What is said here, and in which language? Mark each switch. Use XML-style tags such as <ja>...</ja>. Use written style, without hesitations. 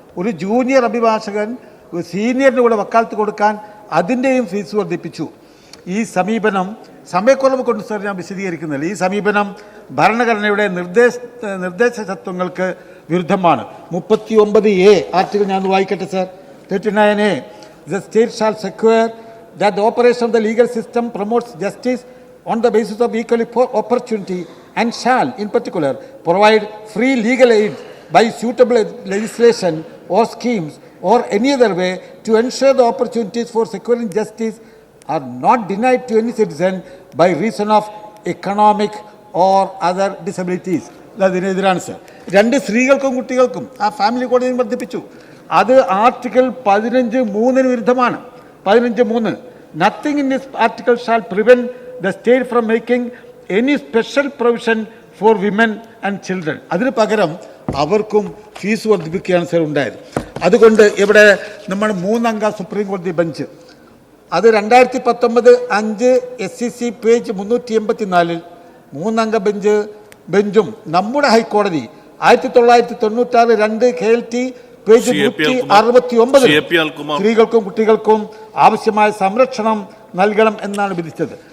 <ml>ഒരു ജൂനിയർ അഭിഭാഷകൻ സീനിയറിന് കൂടെ വക്കാലത്ത് കൊടുക്കാൻ അതിൻ്റെയും ഫീസ് വർദ്ധിപ്പിച്ചു. ഈ സമീപനം സമയക്കുറവ് കൊണ്ട് സർ ഞാൻ വിശദീകരിക്കുന്നില്ല. ഈ സമീപനം ഭരണഘടനയുടെ നിർദ്ദേശ തത്വങ്ങൾക്ക് വിരുദ്ധമാണ്. 39A ആർട്ടിക്കിൾ ഞാൻ വായിക്കട്ടെ sir.</ml> <en>39A, the state shall secure that the operation of the legal system promotes justice on the basis of equal opportunity and shall, in particular, provide free legal aid by suitable legislation or schemes or any other way to ensure the opportunities for securing justice are not denied to any citizen by reason of economic or other disabilities.</en> <ml>അതിനെതിരാണ് sir. 2 സ്ത്രീകൾക്കും കുട്ടികൾക്കും ആ family കോടതിയും വർദ്ധിപ്പിച്ചു. അത് article 15(3) വിരുദ്ധമാണ്.</ml> <en>15(3) Nothing in this article shall prevent the state from making any special provision for women and children.</en> <ml>അതിന് പകരം അവർക്കും ഫീസ് വർദ്ധിപ്പിക്കുകയാണ് സർ ഉണ്ടായത്. അതുകൊണ്ട് ഇവിടെ നമ്മൾ 3 അംഗ സുപ്രീം കോടതി ബെഞ്ച്, അത് 2019-5 SCC പേജ് 384 3 അംഗ ബെഞ്ചും നമ്മുടെ ഹൈക്കോടതി 1996 2 KLT പേജ് 169 സ്ത്രീകൾക്കും കുട്ടികൾക്കും ആവശ്യമായ സംരക്ഷണം നൽകണം എന്നാണ് വിധിച്ചത്.</ml>